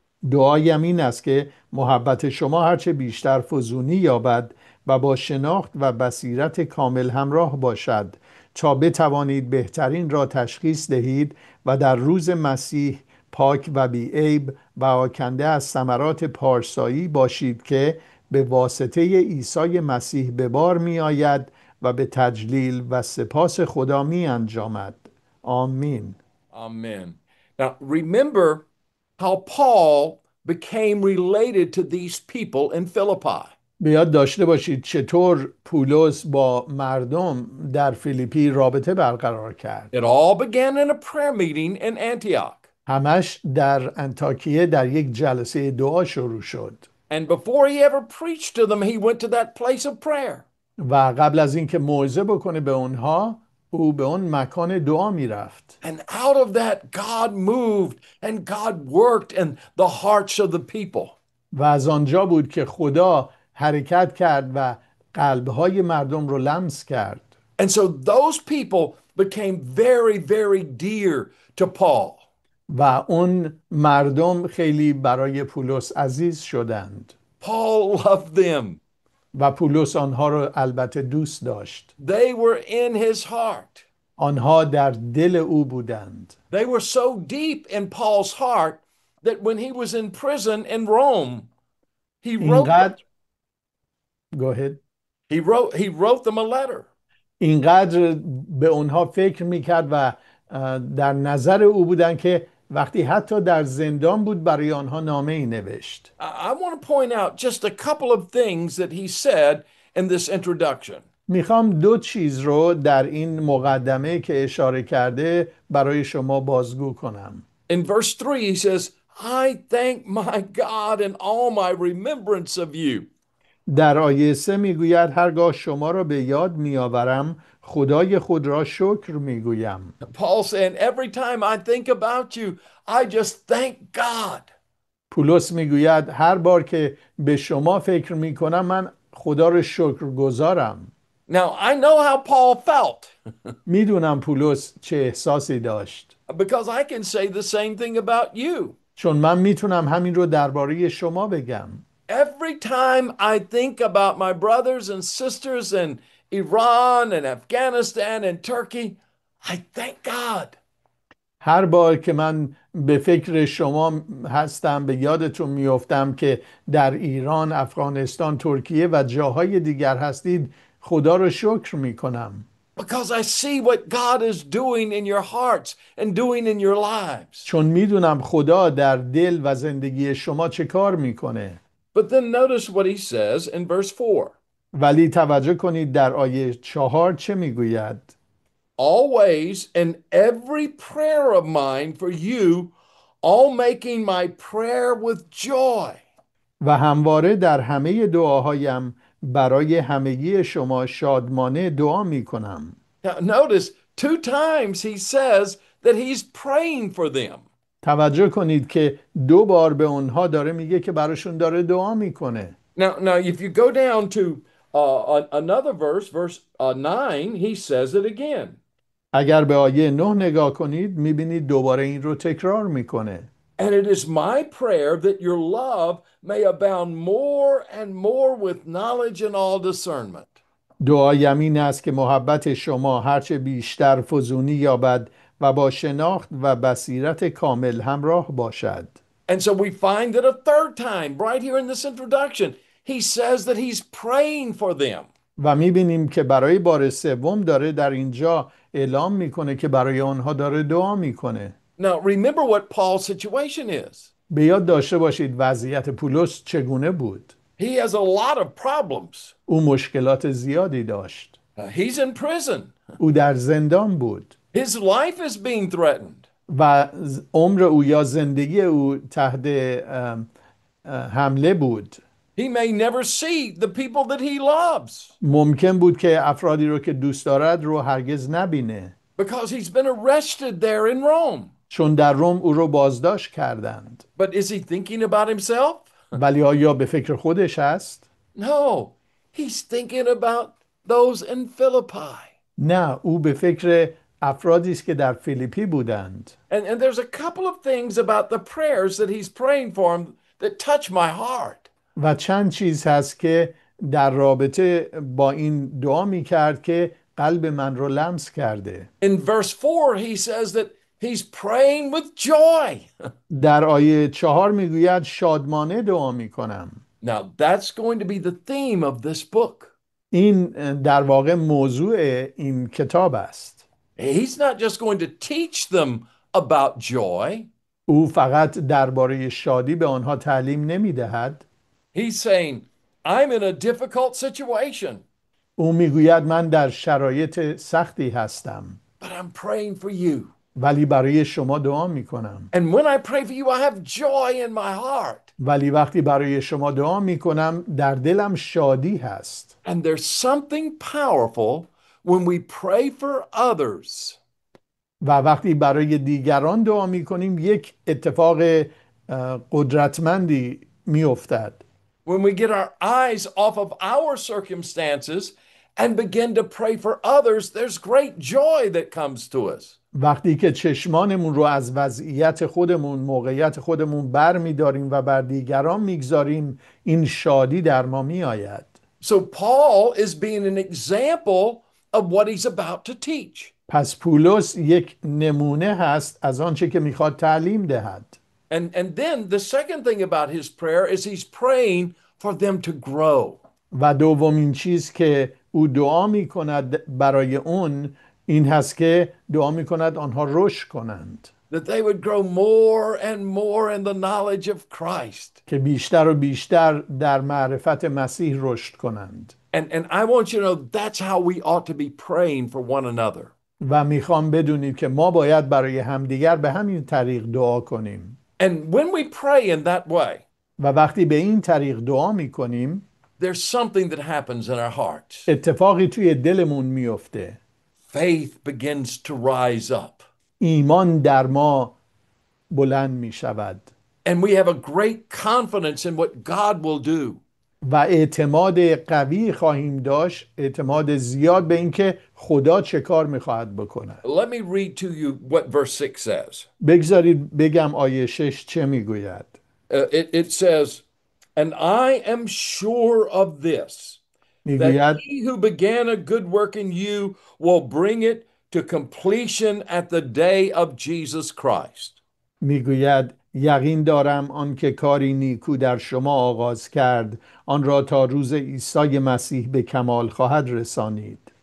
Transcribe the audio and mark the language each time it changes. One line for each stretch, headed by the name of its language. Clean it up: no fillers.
Persian: دعایم این است که محبت شما هرچه بیشتر فزونی یابد و با شناخت و بصیرت کامل همراه باشد، تا بتوانید بهترین را تشخیص دهید و در روز مسیح پاک و بی‌عیب و آکنده از ثمرات پارسایی باشید که به واسطه عیسی مسیح به بار می آید و به تجلیل و سپاس خدا می انجامد. آمین.
English: Amen. Now, remember how Paul became related to these people in Philippi.
Persian: به یاد داشته باشید چطور پولس با مردم در فیلیپی رابطه برقرار کرد.
English: It all began in a prayer meeting in Antioch.
Persian: همش در انطاکیه در یک جلسه دعا شروع شد
English: And before he ever preached to them, he went to that place of prayer.
Persian: و قبل از اینکه موعظه بکنه به اونها، او به اون مکان دعا میرفت
English: And out of that, God moved and God worked in the hearts of the people.
Persian: و از آنجا بود که خدا حرکت کرد و قلبهای مردم رو لمس کرد.
English: And so those people became very, very dear to Paul.
Persian: و اون مردم خیلی برای پولس عزیز شدند
English: Paul loved them.
Persian: و پولس آنها رو البته دوست داشت.
English: They were in his heart.
Persian: آنها در دل او بودند.
English: They were so deep in Paul's heart that when he was in prison in Rome, he
Persian: اینقدر
English: Go ahead. wrote them a letter.
Persian: اینقدر به اونها فکر میکرد و در نظر او بودن که وقتی حتی در زندان بود برای آنها نامه ای نوشت.
English: I want to point out just a couple of things that he said in this introduction.
Persian: میخوام دو چیز رو در این مقدمه که اشاره کرده برای شما بازگو کنم.
English: In verse 3, he says, I thank my God in all my remembrance of you.
Persian: در آیه 3 میگوید هرگاه شما را به یاد میآورم خدای خود را شکر میگویم.
English: Paul saying, every time I think about you, I just thank God.
Persian: پولس میگوید هر بار که به شما فکر میکنم من خدا را شکر گذارم.
English: Now, I know how Paul felt
Persian: میدونم پولس چه احساسی داشت.
English: because I can say the same thing about you.
Persian: چون من میتونم همین رو درباره شما بگم.
English: Every time I think about my brothers and sisters in Iran and Afghanistan and Turkey, I thank God.
Persian: هر بار که من به فکر شما هستم، به یادتون میافتم که در ایران، افغانستان، ترکیه و جاهای دیگر هستید، خدا رو شکر میکنم.
English: Because I see what God is doing in your hearts and doing in your lives.
Persian: چون میدونم خدا در دل و زندگی شما چه کار میکنه.
English: But then notice what he says in verse 4.
Persian: ولی توجه کنید در آیه 4 چه میگوید.
English: Always in every prayer of mine for you, all making my prayer with joy.
Persian: و همواره در همه دعاهایم برای همگی شما شادمانه دعا میکنم.
English: Now notice 2 times he says that he's praying for them.
Persian: توجه کنید که 2 بار به اونها داره میگه که براشون داره دعا میکنه.
English: Now if you go down to another verse 9, he says it again.
Persian: اگر به آیه 9 نگاه کنید میبینید دوباره این رو تکرار میکنه.
English: And it is my prayer that your love may abound more and more with knowledge and all discernment.
Persian: دعایم این است که محبت شما هرچه بیشتر فزونی یابد و با شناخت و بصیرت کامل همراه باشد.
English: And so we find that a third time, right here in this introduction, he says that he's praying for them.
Persian: و میبینیم که برای بار سوم داره در اینجا اعلام میکنه که برای آنها داره دعا میکنه.
English: Now remember what Paul's situation is.
Persian: به یاد داشته باشید وضعیت پولس چگونه بود.
English: He has a lot of problems.
Persian: او مشکلات زیادی داشت.
English: He's in prison.
Persian: او در زندان بود.
English: His life is being threatened.
Persian: و عمر او یا زندگی او تحت حمله بود.
English: He may never see the people that he loves
Persian: ممکن بود که افرادی رو که دوست دارد رو هرگز نبینه.
English: because he's been arrested there in Rome.
Persian: چون در روم او رو بازداشت کردند.
English: But is he thinking about himself?
Persian: ولی آیا به فکر خودش است؟
English: No, he's thinking about those in Philippi.
Persian: نه، او به فکر افرادی است که در فیلیپی بودند.
English: And there's a couple of things about the prayers that he's praying for him that touch my heart.
Persian: و چند چیز هست که در رابطه با این دعا می کرد که قلب من رو لمس کرده.
English: In verse 4, he says that he's praying with joy.
Persian: در آیه 4 میگوید شادمانه دعا می کنم.
English: Now, that's going to be the theme of this book.
Persian: این در واقع موضوع این کتاب است.
English: He's not just going to teach them about joy.
Persian: او فقط درباره شادی به آنها تعلیم نمی دهد.
English: He's saying, I'm in a difficult situation,
Persian: او میگوید من در شرایط سختی هستم،
English: but I'm praying for you.
Persian: ولی برای شما دعا می کنم.
English: And when I pray for you, I have joy in my heart.
Persian: ولی وقتی برای شما دعا می کنم در دلم شادی هست.
English: And there's something powerful when we pray for others.
Persian: و وقتی برای دیگران دعا می کنیم یک اتفاق قدرتمندی می افتد.
English: When we get our eyes off of our circumstances and begin to pray for others, there's great joy that comes to us.
Persian: وقتی که چشمانمون رو از وضعیت خودمون، موقعیت خودمون بر می داریم و بر دیگران میگذاریم، این شادی در ما می آید.
English: So Paul is being an example of what he's about to teach.
Persian: پس پولس یک نمونه هست از آنچه که میخواد تعلیم دهد.
English: And then the second thing about his prayer is he's praying for them to grow.
Persian: و دومین چیز که او دعا می کند برای اون این هست که دعا می کند آنها رشد کنند.
English: That they would grow more and more in the knowledge of Christ.
Persian: که بیشتر و بیشتر در معرفت مسیح رشد کنند.
English: And I want you to know that's how we ought to be praying for one another.
Persian: و میخوام بدونید که ما باید برای همدیگر به همین طریق دعا کنیم.
English: And when we pray in that way,
Persian: و وقتی به این طریق دعا میکنیم
English: there's something that happens in our hearts.
Persian: اتفاقی توی دلمون میفته.
English: Faith begins to rise up.
Persian: ایمان در ما بلند میشود.
English: And we have a great confidence in what God will do.
Persian: و اعتماد قوی خواهیم داشت، اعتماد زیاد به اینکه خدا چه کار میخواهد بکند.
English: Let me read to you what verse 6 says.
Persian: بگذارید بگم آیه 6 چه میگوید.
English: It says, and I am sure of this, that
Persian: میگوید
English: he who began a good work in you will bring it to completion at the day of Jesus Christ.
Persian: میگوید یقین دارم آنکه کاری نیکو در شما آغاز کرد آن را تا روز عیسی مسیح به کمال خواهد رسانید.